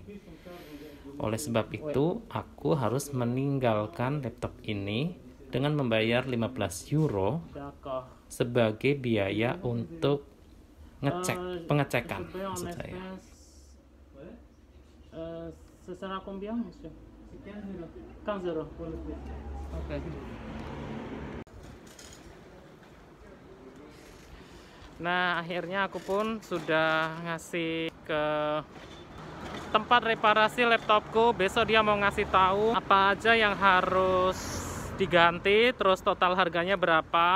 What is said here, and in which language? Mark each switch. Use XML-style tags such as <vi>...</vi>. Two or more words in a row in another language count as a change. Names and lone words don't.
<id>Oleh sebab itu, aku harus meninggalkan laptop ini dengan membayar 15 euro sebagai biaya untuk pengecekan, maksud saya.</id> <fr>Secara combien, monsieur? 15 euros.</fr> <id>Oke. Nah, akhirnya aku pun sudah ngasih ke tempat reparasi laptopku. Besok dia mau ngasih tahu apa aja yang harus diganti, terus total harganya berapa.</id>